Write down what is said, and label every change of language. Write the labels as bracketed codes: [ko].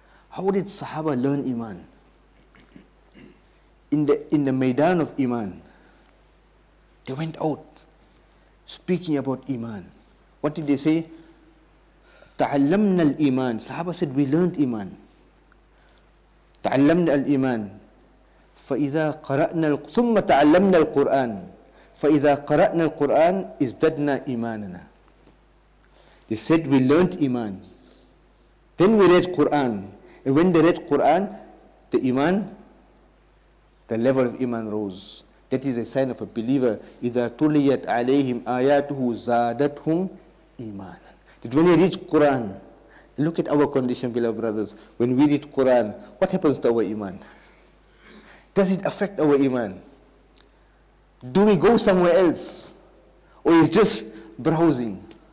[en] How did Sahaba learn Iman? In the Maidan of Iman, they went out speaking about Iman. What did they say? [ar] تعلمنا الإيمان. [en] Sahaba said, we learned Iman. [ar] تعلمنا الإيمان. فإذا قرأنا ثم تعلمنا القرآن. فإذا قرأنا القرآن ازددنا إيماننا. [en] They said, we learned Iman. Then we read Quran. And when they read Quran, the Iman, the level of Iman rose. That is a sign of a believer. [ar] إذا تليت عليهم آياته زادتهم إيمانا. [en] That when you read Quran, look at our condition, beloved brothers. When we read Quran, what happens to our Iman? Does it affect our Iman? Do we go somewhere else? Or is just browsing?